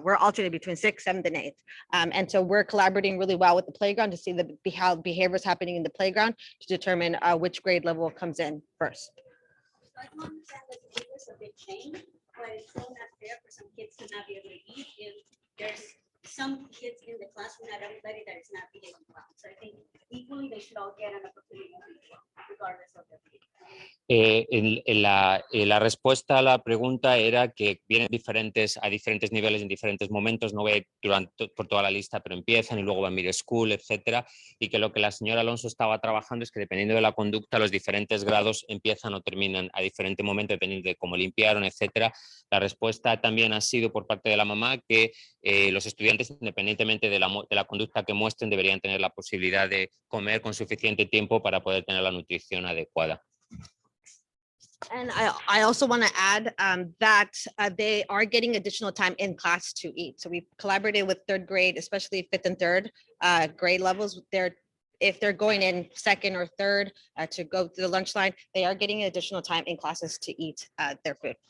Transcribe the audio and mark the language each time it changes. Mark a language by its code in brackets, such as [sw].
[en] We're alternating between sixth, seventh, and eighth. And so we're collaborating really well with the playground to see how behavior is happening in the playground to determine which grade level comes in first. I can understand that it's a big change, but it's still not fair for some kids to not be able to eat if there's some kids in the classroom, not everybody that is not behaving well. So I think equally they should all get an opportunity to eat well, regardless of their behavior. [es] La respuesta a la pregunta era que vienen a diferentes niveles en diferentes momentos, no voy por toda la lista, pero empiezan y luego van a middle school, etcétera, y que lo que la señora Alonso estaba trabajando es que dependiendo de la conducta, los diferentes grados empiezan o terminan a diferente momento, dependiendo de cómo limpiaron, etcétera. La respuesta también ha sido por parte de la mamá que los estudiantes, independientemente de la conducta que muestren, deberían tener la posibilidad de comer con suficiente tiempo para poder tener la nutrición adecuada. [en] And I also want to add that they are getting additional time in class to eat. So we collaborated with third grade, especially fifth and third grade levels. If they're going in second or third to go to the lunch line, they are getting additional time in classes to eat their food.